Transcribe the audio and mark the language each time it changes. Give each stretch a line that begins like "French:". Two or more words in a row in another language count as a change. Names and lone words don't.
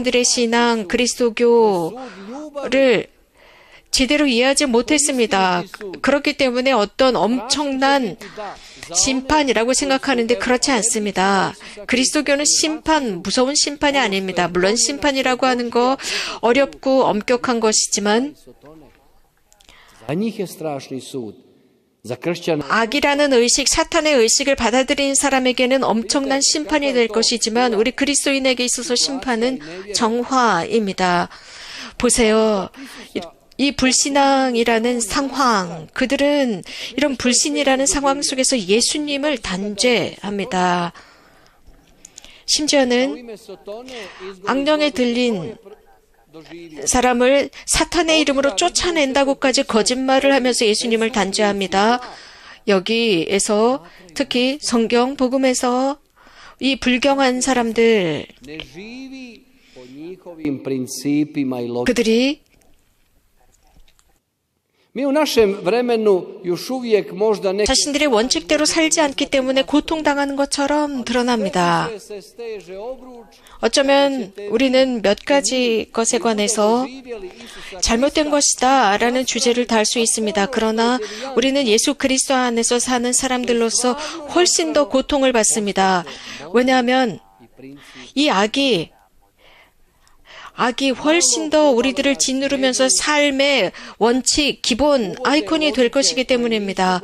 Korean: 여러분들의 신앙, 그리스도교를 제대로 이해하지 못했습니다. 그렇기 때문에 어떤 엄청난 심판이라고 생각하는데 그렇지 않습니다. 그리스도교는 심판, 무서운 심판이 아닙니다. 물론 심판이라고 하는 거 어렵고 엄격한 것이지만
Croatian: Za njih je strašni sud. Za kršćane
Korean: 악이라는 의식, 사탄의 의식을 받아들인 사람에게는 엄청난 심판이 될 것이지만 우리 그리스도인에게 있어서 심판은 정화입니다. 보세요. 이 불신앙이라는 상황, 그들은 이런 불신이라는 상황 속에서 예수님을 단죄합니다. 심지어는 악령에 들린 사람을 사탄의 이름으로 쫓아낸다고까지 거짓말을 하면서 예수님을 단죄합니다. 여기에서 특히 성경 복음에서 이 불경한 사람들,
Croatian: ne živi po njihovim principima i logici.
Korean: 그들이
Croatian: Mi u našem vremenu još uvijek možda neke
Korean: 자신들의 원칙대로 살지 않기 때문에 고통당하는 것처럼 드러납니다.
Croatian: se steže obruč,
Korean: 어쩌면 우리는 몇 가지 것에 관해서 잘못된 것이다 라는 주제를 달 수 있습니다. 그러나 우리는 예수 그리스도 안에서 사는 사람들로서 훨씬 더 고통을 받습니다. 왜냐하면 이 악이 훨씬 더 우리들을 짓누르면서 삶의 원칙, 기본, 아이콘이 될 것이기 때문입니다.